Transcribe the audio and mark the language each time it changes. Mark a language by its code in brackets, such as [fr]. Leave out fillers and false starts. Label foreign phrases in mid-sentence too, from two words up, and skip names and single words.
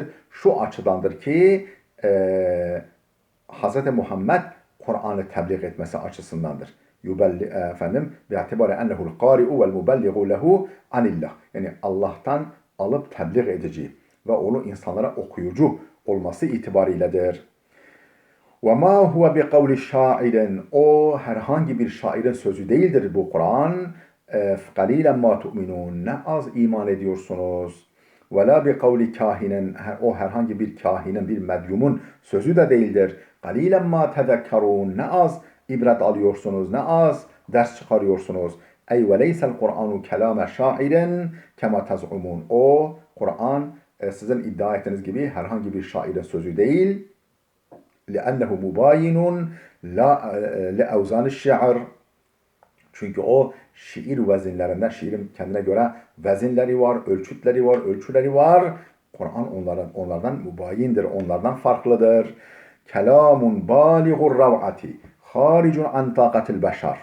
[tr] Şu açıdandır ki Hz. Muhammed Kur'an'ı tebliğ etmesi açısındandır. [ar] باعتبار أنه القارئ والمبلغ له عن الله. [tr] Yani Allah'tan alıp tebliğ edici ve onu insanlara okuyucu olması itibarıyledir. [ar] وَمَا هُوَ بِقَوْلِ شَاعِرٍ. [tr] O herhangi bir şairin sözü değildir bu Kur'an. [ar] قَلِيلًا مَا تُؤْمِنُونَ. [tr] Ne az iman ediyorsunuz. [ar] وَلَا بِقَوْلِ كَاهِنٍ. [tr] O herhangi bir kahinin, bir medyumun sözü de değildir. [ar] قَلِيلًا مَا تَذَكَّرُونَ. [tr] Ne az ibret alıyorsunuz, ne az ders çıkarıyorsunuz. [ar] Ey وَلَيْسَ الْقُرْآنُ كَلَامَ شَاعِرٍ كَمَا تَزْعُمُونَ. [tr] O Kur'an sizin iddia ettiğiniz gibi herhangi bir şairin sözü değil. [ar] لأنه مباين لأوزان الشعر. [tr] Çünkü o şiir vezinlerinden, şiirin kendine göre vezinleri var, ölçütleri var, ölçüleri var. Kur'an onlardan mübayindir, onlardan farklıdır. [ar] كلام بالغ الروعة، خارج عن طاقة البشر.